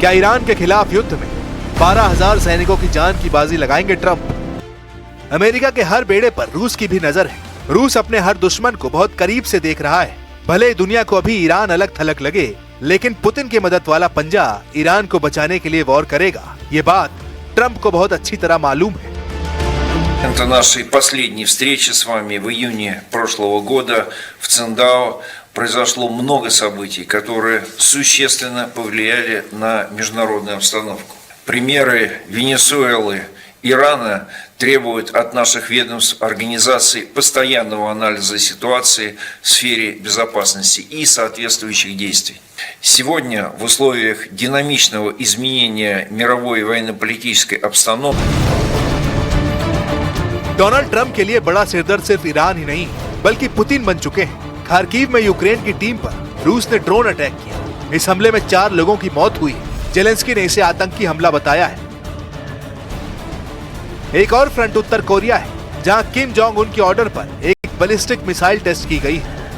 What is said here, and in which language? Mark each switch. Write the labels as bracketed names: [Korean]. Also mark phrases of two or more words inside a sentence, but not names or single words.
[Hindi] क्या ईरान के खिलाफ युद्ध में 12000 सैनिकों की जान की बाजी लगाएंगे ट्रंप? अमेरिका के हर बेड़े पर रूस की भी नजर है। रूस अपने हर दुश्मन को बहुत करीब से देख रहा है। भले दुनिया को अभी ईरान अलग थलग लगे, लेकिन पुतिन की मदद वाला पंजा ईरान को बचाने के लिए वॉर करेगा। ये बात ट्रंप को बहुत अच्छी तरह मालूम है। [Russian] Это нашей последней встречи с вами в июне прошлого года в Циндао произошло много событий, которые существенно повлияли на международную обстановку. Примеры Венесуэлы, Ирана требуют от наших ведомств организации постоянного анализа ситуации в сфере безопасности и соответствующих действий. Сегодня в условиях динамичного изменения мировой военно-политической обстановки [Hindi] डोनाल्ड ट्रंप के लिए बड़ा सिरदर्द सिर्फ ईरान ही नहीं बल्कि पुतिन बन चुके हैं। खार्किव में यूक्रेन की टीम पर रूस ने [English] drone attack [Hindi] किया। इस हमले में 4 लोगों की मौत हुई। जेलेंस्की ने इसे आतंकी हमला बताया है। एक और फ्रंट उत्तर कोरिया है, जहां किम जोंग उन के ऑर्डर पर एक [English] ballistic missile test [Hindi] की गई है।